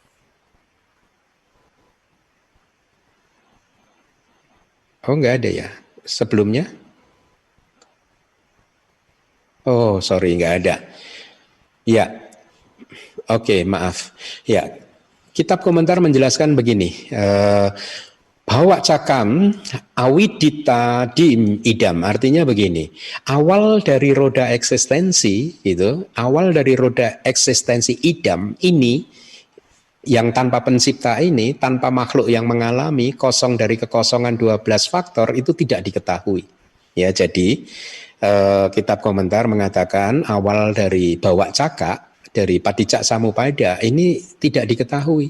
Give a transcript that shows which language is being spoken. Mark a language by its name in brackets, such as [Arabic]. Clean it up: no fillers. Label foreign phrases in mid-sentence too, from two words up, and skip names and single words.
[Indonesian] Oh, enggak ada ya. Sebelumnya? Oh, sorry, enggak ada. Ya, oke, maaf. Ya, kitab komentar menjelaskan begini. [Pali] Bahwa cakam awidita dim idam, [Indonesian] artinya begini. Awal dari roda eksistensi itu, awal dari roda eksistensi idam ini yang tanpa pencipta ini, tanpa makhluk yang mengalami, kosong dari kekosongan 12 faktor itu tidak diketahui. Ya, jadi kitab komentar mengatakan awal dari [Pali] bawa caka, [Indonesian] dari [Pali] padicak samupada [Indonesian] ini tidak diketahui.